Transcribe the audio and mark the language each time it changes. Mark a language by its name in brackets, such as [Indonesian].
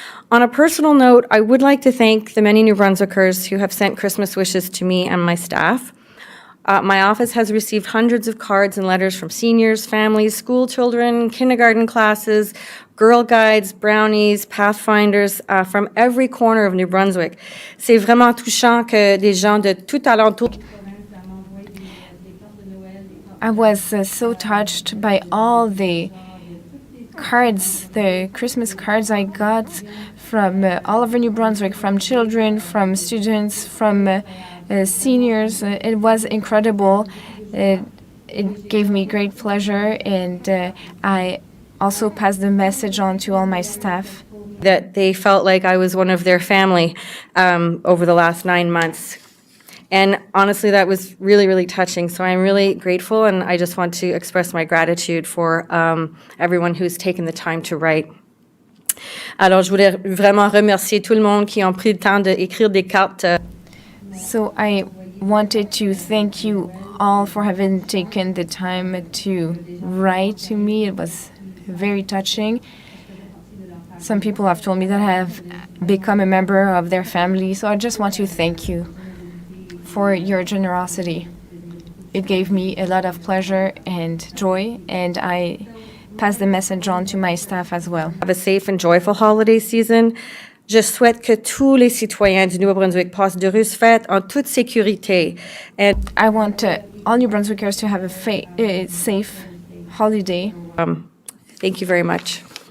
[English] On a personal note, I would like to thank the many New Brunswickers who have sent Christmas wishes to me and my staff. My office has received hundreds of cards and letters from seniors, families, school children, kindergarten classes, Girl Guides, brownies, pathfinders from every corner of New Brunswick. [French] C'est vraiment touchant que des gens de tout alentour. [English] I was so touched by all the cards, the Christmas cards I got from all over New Brunswick, from children, from students, from seniors. It was incredible. It gave me great pleasure, and I also passed the message on to all my staff. That they felt like I was one of their family over the last 9 months. And honestly, that was really, really touching. So I'm really grateful, and I just want to express my gratitude for everyone who's taken the time to write. [French] Alors, je voulais vraiment remercier tout le monde qui ont pris le temps d'écrire des cartes. [English] So I wanted to thank you all for having taken the time to write to me. It was very touching. Some people have told me that I have become a member of their family, so I just want to thank you for your generosity. It gave me a lot of pleasure and joy, and I pass the message on to my staff as well. Have a safe and joyful holiday season. [French] Je souhaite que tous les citoyens du Nouveau-Brunswick passent d'heureuses fêtes en toute sécurité. [English] And I want all New Brunswickers to have a safe holiday. Thank you very much.